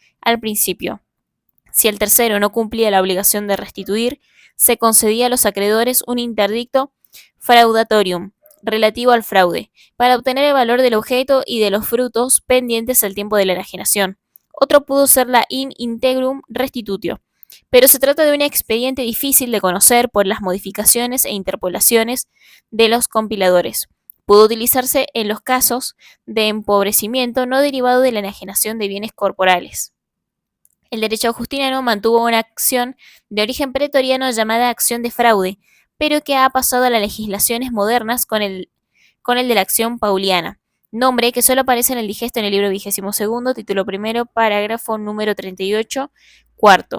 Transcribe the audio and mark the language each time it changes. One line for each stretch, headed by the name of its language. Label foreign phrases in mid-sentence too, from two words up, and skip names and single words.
Spanish: al principio. Si el tercero no cumplía la obligación de restituir, se concedía a los acreedores un interdicto fraudatorium relativo al fraude, para obtener el valor del objeto y de los frutos pendientes al tiempo de la enajenación. Otro pudo ser la
Latin: in integrum restitutio,
Spanish: pero se trata de un expediente difícil de conocer por las modificaciones e interpolaciones de los compiladores. Pudo utilizarse en los casos de empobrecimiento no derivado de la enajenación de bienes corporales. El derecho justiniano mantuvo una acción de origen pretoriano llamada acción de fraude, pero que ha pasado a las legislaciones modernas con el de la acción pauliana, nombre que solo aparece en el digesto en el libro 22, título primero, parágrafo número 38, cuarto.